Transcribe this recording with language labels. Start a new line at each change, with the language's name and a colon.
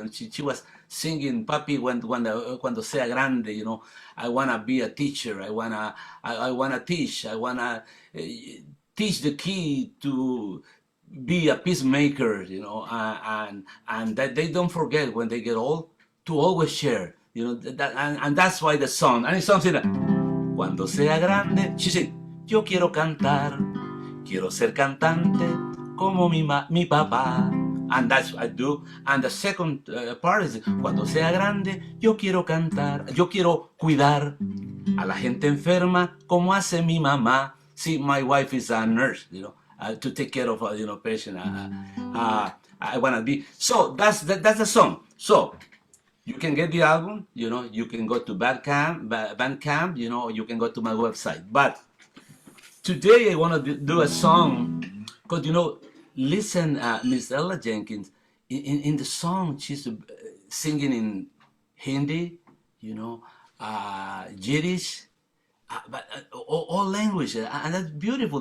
English: She was singing
Spanish: Papi cuando sea grande,
English: I wanna be a teacher, I wanna teach, I wanna teach the kid to be a peacemaker, and that they don't forget when they get old to always share, and that's why the song, and it's something that
Spanish: cuando sea grande,
English: she said,
Spanish: yo quiero cantar. Quiero ser cantante como mi papá.
English: And that's what I do. And the second part is,
Spanish: cuando sea grande, yo quiero cantar, yo quiero cuidar a la gente enferma como hace mi mamá.
English: See, my wife is a nurse, to take care of, patient. I want to be. So that's the song. So you can get the album, you can go to Bandcamp, you can go to my website. But today I want to do a song, because listen, Miss Ella Jenkins, in the song she's singing in Hindi, Yiddish, but all languages, and that's beautiful.